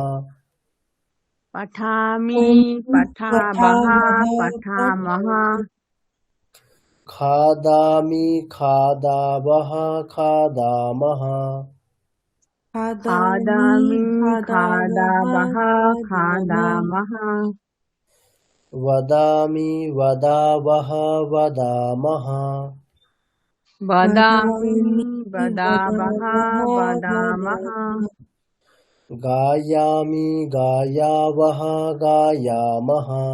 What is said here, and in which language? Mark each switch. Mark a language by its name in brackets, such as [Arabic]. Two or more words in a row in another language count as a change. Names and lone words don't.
[Sanskrit] পঠামি, পঠাবহ, পঠামহ। খাদামি খাদাবহ খাদামহ। খাদামি, খাদাবহ, খাদামহ। वदामि वदावः वदामः। वदामि, वदावः, वदामः। गायामि गायावः गायामः।